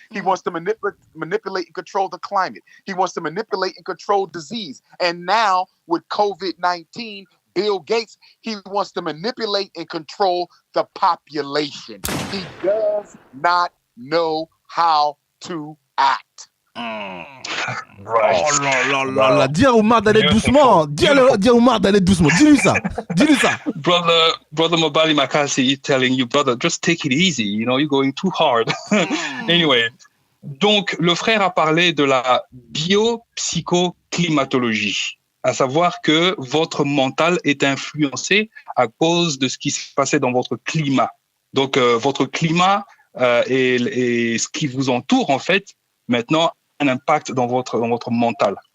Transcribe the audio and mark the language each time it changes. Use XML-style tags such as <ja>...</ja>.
<en>He wants to manipulate and control the climate. He wants to manipulate and control disease. And now with COVID-19, Bill Gates, he wants to manipulate and control the population. He does not know how to act. Right.</en> <fr>Oh là là là là, dis à Omar d'aller doucement. Dis à Omar d'aller doucement. Dis-lui ça. Dis-lui ça.</fr> <en>Brother Mobali Makasi is telling you, brother, just take it easy. You know, you're going too hard. Anyway,</en> <fr>donc le frère a parlé de la biopsychoclimatologie, à savoir que votre mental est influencé à cause de ce qui s'est passé dans votre climat. Donc votre climat et ce qui vous entoure en fait maintenant un impact dans votre mental.</fr>